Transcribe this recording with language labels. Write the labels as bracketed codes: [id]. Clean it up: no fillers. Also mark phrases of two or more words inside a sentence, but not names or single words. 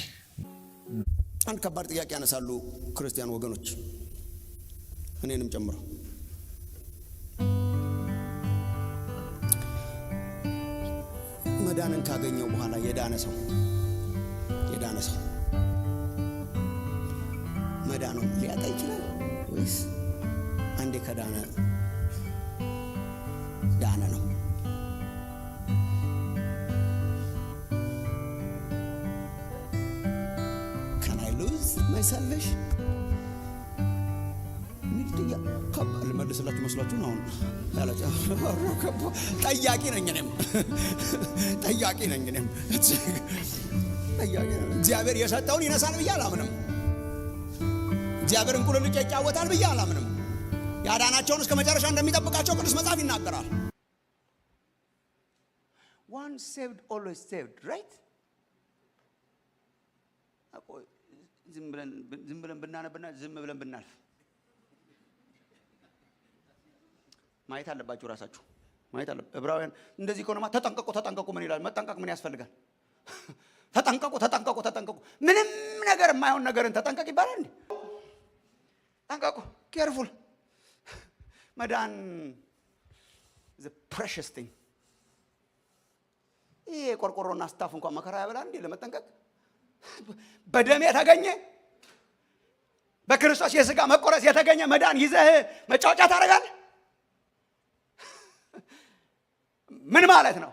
[am] አንድ ከባድ ጥያቄ ያነሳሉ ክርስቲያን ወገኖች፣ እኔንም ጨምሮ። መዳንን ካገኘው በኋላ የዳነ ሰው መዳኑን ሊያጣ ይችላል ወይስ አንዴ ከዳነ ዳነ ነው? [en] Can I lose my salvation? [am] ልመልስላችሁ መስሏችሁ ነው አሁን ያላችሁ? ጠያቂ ነኝ እኔም። እግዚአብሔር የሰጠውን ይነሳል ብዬ አላምንም። እግዚአብሔር እንቁልልጭ ይጫወታል ብዬ አላምንም። ያዳናቸውን እስከ መጨረሻ እንደሚጠብቃቸው ቅዱስ መጽሐፍ ይናገራል። [en] Once saved always saved, right? [am] ዝም ብለን ብናነብና ዝም ብለን ብናልፍ ማየት አለባችሁ። ራሳችሁ ማየት አለ። ዕብራውያን እንደዚህ ከሆነማ ተጠንቀቁ ምን ይላል? መጠንቀቅ ምን ያስፈልጋል? ተጠንቀቁ። ምንም ነገር የማይሆን ነገርን ተጠንቀቅ ይባላል እንዴ? ተጠንቀቁ፣ ኬርፉል። መዳን [en] is a precious thing። [am] ይሄ ቆርቆሮና ስታፍ እንኳን መከራ ያበላል እንዴ ለመጠንቀቅ? በደም የተገኘ በክርስቶስ የሥጋ መቆረስ የተገኘ መዳን ይዘህ መጫወቻ ታደርጋለህ? ምን ማለት ነው?